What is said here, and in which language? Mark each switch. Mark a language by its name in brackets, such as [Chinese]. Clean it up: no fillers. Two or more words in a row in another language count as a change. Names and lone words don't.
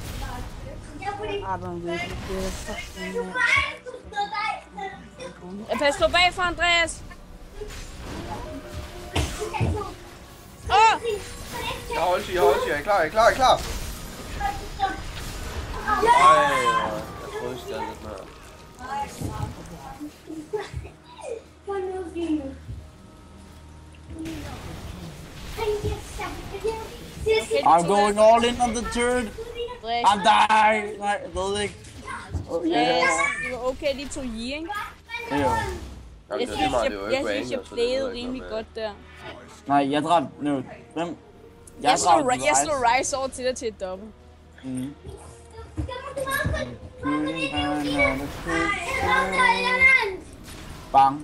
[Danish] Jeg passer på bagfra, Andreas. Jeg holder, jeg er klar. Ej, jeg prøver stadig lidt mere. [English] I'm going all in on the turd. I'm dying. [Danish] Nej, jeg ved ikke. Andreas, det var okay, de tog i, ikke? Jo. Jeg synes, jeg playede rimelig godt der. Nej, jeg dræbte nu. Hvem? Jeg slår Rise over til dig til et dobbelt. Bang.